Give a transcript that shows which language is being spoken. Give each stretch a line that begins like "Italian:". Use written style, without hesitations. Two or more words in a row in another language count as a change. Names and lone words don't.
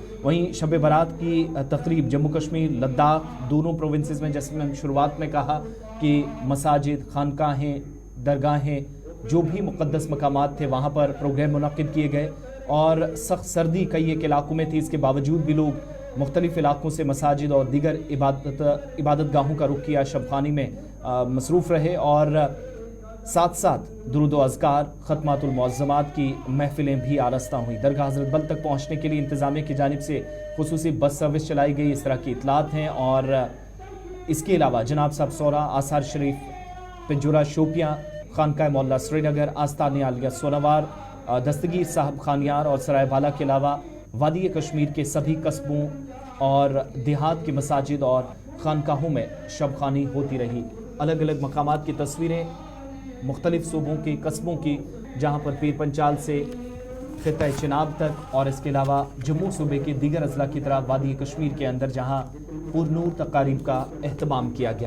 Urdu: وہیں شب برات کی تقریب جموں کشمیر، لداخ دونوں پروونسز میں، جیسے میں نے شروعات میں کہا کہ مساجد، خانقاہیں، درگاہیں، جو بھی مقدس مقامات تھے وہاں پر پروگرام منعقد کیے گئے، اور سخت سردی کئی ایک علاقوں میں تھی، اس کے باوجود بھی لوگ مختلف علاقوں سے مساجد اور دیگر عبادت گاہوں کا رخ کیا، شب خوانی میں مصروف رہے، اور ساتھ ساتھ درود و اذکار، ختمات المعظمات کی محفلیں بھی آراستہ ہوئیں۔ درگاہ حضرت بل تک پہنچنے کے لیے انتظامیہ کی جانب سے خصوصی بس سروس چلائی گئی، اس طرح کی اطلاعات ہیں، اور اس کے علاوہ جناب صاحب سورا، آثار شریف، پنجورہ شوپیاں، خانقاہ مولا سری نگر، آستان عالیہ سونوار، دستگیر صاحب خانیار اور سرائے بالا کے علاوہ وادی کشمیر کے سبھی قصبوں اور دیہات کی مساجد اور خانقاہوں میں شب خوانی ہوتی رہی۔ الگ الگ مقامات کی تصویریں مختلف صوبوں کی، قصبوں کی، جہاں پر پیر پنچال سے خطہ چناب تک، اور اس کے علاوہ جموں صوبے کے دیگر اضلاع کی طرح وادی کشمیر کے اندر جہاں پر نور تقاریب کا اہتمام کیا گیا۔